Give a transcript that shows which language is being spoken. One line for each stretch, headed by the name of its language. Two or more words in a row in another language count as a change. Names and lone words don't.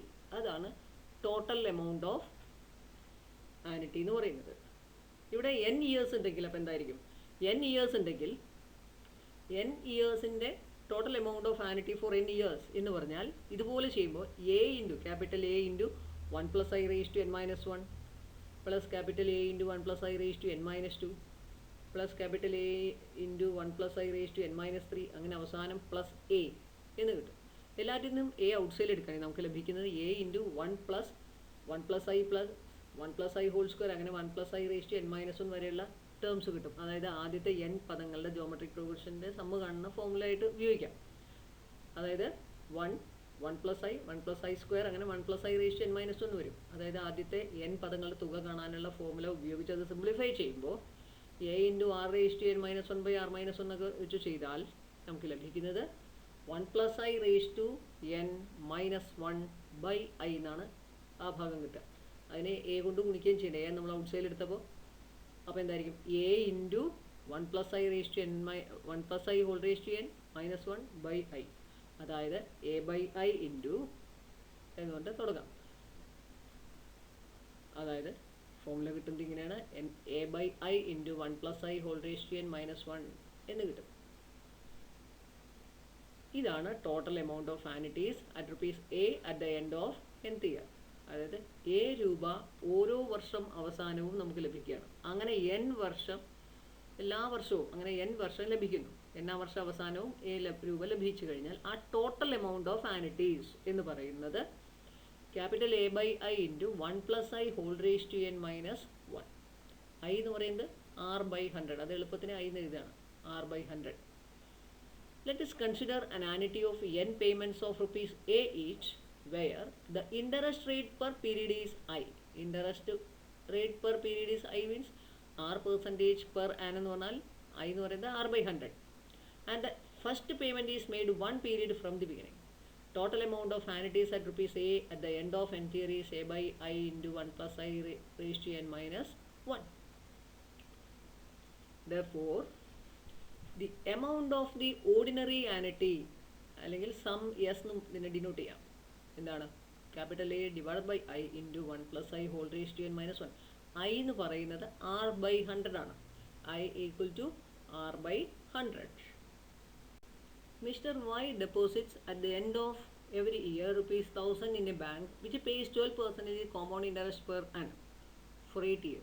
Malayalam: അതാണ്
English: total amount of annuity
Malayalam: എന്ന് പറയുന്നത്. ഇവിടെ n ഇയേഴ്സ് ഉണ്ടെങ്കിൽ അപ്പോൾ എന്തായിരിക്കും? n ഇയേഴ്സ് ഉണ്ടെങ്കിൽ n ഇയേഴ്സിൻ്റെ
English: total amount of annuity for n years
Malayalam: എന്ന് പറഞ്ഞാൽ ഇതുപോലെ ചെയ്യുമ്പോൾ ക്യാപിറ്റൽ A × 1 + I/n-1 പ്ലസ് ക്യാപിറ്റൽ A × 1 + I/n-2 പ്ലസ് ക്യാപിറ്റൽ A × 1 + I/n-3 അങ്ങനെ അവസാനം പ്ലസ് A എന്ന് കിട്ടും. എല്ലാറ്റിൽ നിന്നും
English: out side
Malayalam: എടുക്കുകയാണെങ്കിൽ നമുക്ക് ലഭിക്കുന്നത് A × 1 + 1 + I + 1 + I² അങ്ങനെ 1 + I/n-1 വരെയുള്ള ടേംസ് കിട്ടും. അതായത് ആദ്യത്തെ n പദങ്ങളുടെ
English: geometric progression's
Malayalam: സമ്മ് കാണുന്ന ഫോർമുല ആയിട്ട് ഉപയോഗിക്കാം. അതായത് 1 1+i അങ്ങനെ 1+i⁻n−1 വരും. അതായത് ആദ്യത്തെ n പദങ്ങളുടെ തുക കാണാനുള്ള ഫോർമുല ഉപയോഗിച്ച് അത് സിംപ്ലിഫൈ ചെയ്യുമ്പോൾ a×r⁻n−1/r−1 എന്നൊക്കെ വെച്ച് ചെയ്താൽ നമുക്ക് ലഭിക്കുന്നത് 1+i⁻n−1/i എന്നാണ് ആ ഭാഗം കിട്ടുക. അതിനെ a കൊണ്ട് ഗുണിക്കുകയും ചെയ്യണം. a നമ്മൾ
English: out side
Malayalam: എടുത്തപ്പോൾ അപ്പോൾ എന്തായിരിക്കും a×1+i⁻n−1/i. അതായത് a/i എന്നുകൊണ്ട് തുടങ്ങാം. അതായത് ഫോർമുല കിട്ടുന്നത് ഇങ്ങനെയാണ്, a/i×1+i⁻n−1 എന്ന് കിട്ടും.
English: ഇതാണ് total amount of annuities at rupees a at the end of nth year.
Malayalam: അതായത് a രൂപ ഓരോ വർഷം അവസാനവും നമുക്ക് ലഭിക്കുകയാണ്. അങ്ങനെ n വർഷം, എല്ലാ വർഷവും അങ്ങനെ n വർഷം ലഭിക്കുന്നു. n-ാം വർഷ അവസാനവും a രൂപ ലഭിച്ചു കഴിഞ്ഞാൽ ആ
English: total amount of annuities
Malayalam: എന്ന് പറയുന്നത് ക്യാപിറ്റൽ a/i×1+i⁻n−1. i എന്ന് പറയുന്നത് r/100. അത് എളുപ്പത്തിന് i എന്ന് എഴുതുകയാണ്, r/100.
English: Let us consider an annuity of n payments of rupees a each, where the interest rate per period is i. Interest rate per period is i means r% per annum
Malayalam: എന്ന് പറഞ്ഞാൽ i എന്ന് പറയുന്നത്
English: r/100. And the first payment is made one period from the beginning. Total amount of annuities at rupees a at the end of nth year is a/i×1+i⁻n−1. Therefore, the amount of the ordinary annuity
Malayalam: അല്ലെങ്കിൽ സം എസ് എന്നും ഇതിനെ ഡിനോട്ട് ചെയ്യാം. എന്താണ്?
English: capital a divide by i × 1+i⁻n−1.
Malayalam: i എന്ന് പറയുന്നത് r/100 ആണ്. i = r/100.
English: Mr. Y deposits at the end of every year ₹1,000 in a bank which pays 12% compound interest per annum for 8 years.